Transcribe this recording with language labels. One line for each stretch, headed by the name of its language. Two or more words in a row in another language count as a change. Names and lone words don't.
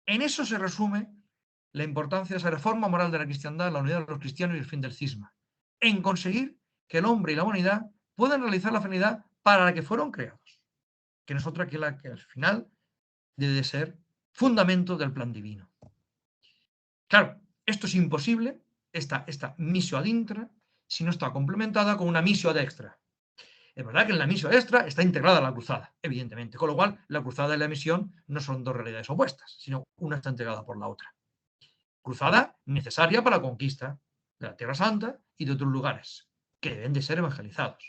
Spanish: En eso se resume la importancia de esa reforma moral de la cristiandad, la unidad de los cristianos y el fin del cisma, en conseguir que el hombre y la humanidad puedan realizar la finalidad para la que fueron creados, que no es otra que la que al final debe de ser fundamento del plan divino. Claro, esto es imposible, esta
Latin: missio ad intra,
Spanish: si no está complementada con una
Latin: missio ad extra.
Spanish: Es verdad que en la misión extra está integrada la cruzada, evidentemente, con lo cual la cruzada y la misión no son dos realidades opuestas, sino una está integrada por la otra. Cruzada necesaria para la conquista de la Tierra Santa y de otros lugares, que deben de ser evangelizados.